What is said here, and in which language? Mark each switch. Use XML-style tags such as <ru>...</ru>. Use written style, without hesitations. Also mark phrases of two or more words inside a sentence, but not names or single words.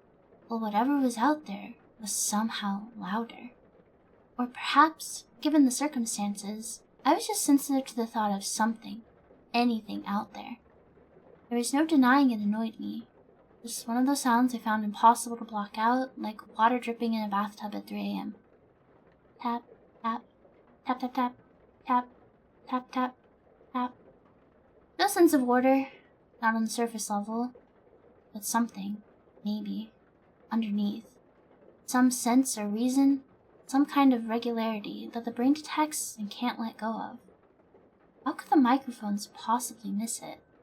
<en>Well, whatever was out there was somehow louder. Or perhaps, given the circumstances, I was just sensitive to the thought of something, anything out there. There was no denying it annoyed me. Just one of those sounds I found impossible to block out, like water dripping in a bathtub at 3 a.m. Tap, tap, tap, tap, tap, tap, tap, tap, tap. No sense of order, not on the surface level, but something, maybe, underneath. Some sense or reason, some kind of regularity that the brain detects and can't let go of. How could the microphones possibly miss it?</en>